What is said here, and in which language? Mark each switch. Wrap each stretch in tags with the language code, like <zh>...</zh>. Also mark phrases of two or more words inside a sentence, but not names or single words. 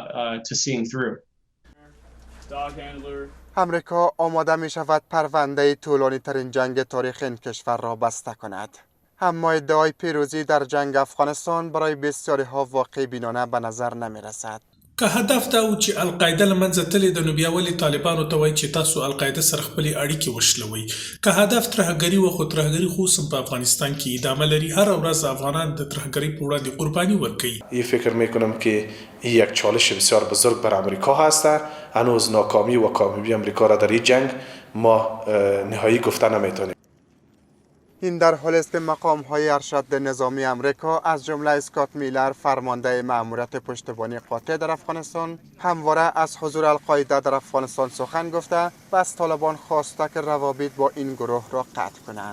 <fa>امریکا آماده می شود پرونده طولانی ترین جنگ تاریخ این کشور را بسته کند. اما ادعای پیروزی در جنگ افغانستان برای بسیاری ها واقع بینانه به نظر نمی رسد.</fa> <ps>که هدف دا و چې القاعده لمنځه تللې ده نو بیا ولې طالبانو ته وایي چې تاسو القاعده سره خپلې اړیکې وشلوئ. که هدف ترهګري و خو ترهګري خو اوس هم په افغانستان کې ادامه لري. هر ورځ افغانان د ترهګرۍ په وړاندې قرباني ورکوي.</ps> <fa>این فکر میکنم که این یک چالش بسیار بزرگ بر امریکا هست. هنوز ناکامی و کامیابی امریکا را در این جنگ ما نهایی گفته نمیتونیم. این در حالی است که مقام‌های ارشد نظامی امریکا از جمله اسکات میلر فرمانده مأموریت پشتیبانی قاطع در افغانستان همواره از حضور القاعده در افغانستان سخن گفته و از طالبان خواسته که روابط با این گروه را قطع کنند.</fa>